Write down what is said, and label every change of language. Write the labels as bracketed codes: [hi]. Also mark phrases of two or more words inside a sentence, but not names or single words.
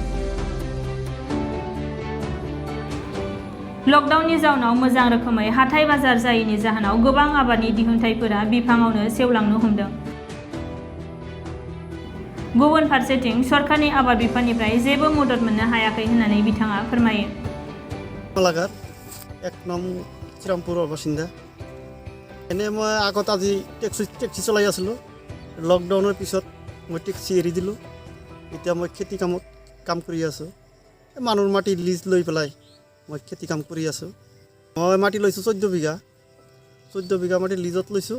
[brx] लकडाउननि जाउनाव मोजां रोखोमै हाथाय बाजार जायैनि जाहोनाव गोबां आबादनि दिहुनथाइफोरा बिफाङावनो सेवलांनो हमदों। गुबुन फारसेथिं सरकारनि आबाद बिफाननिफ्राय जेबो मदद मोननो हायाखै होननानै बिथाङा फोरमायो। [as] लागार 1 नং শ্রীরামপুৰৰ বাসিন্দা। এনে মই আগত আজি টেক্সি চলাই আছিলোঁ। লকডাউনৰ পিছত মই টেক্সি এৰি দিলোঁ। এতিয়া মই খেতি কাম কৰি আছোঁ। মানুহৰ মাটি লিজ লৈ পেলাই মই খেতি কাম কৰি আছোঁ। মই মাটি লৈছোঁ 14 বিঘা। 14 বিঘা মাটি লিজত লৈছোঁ।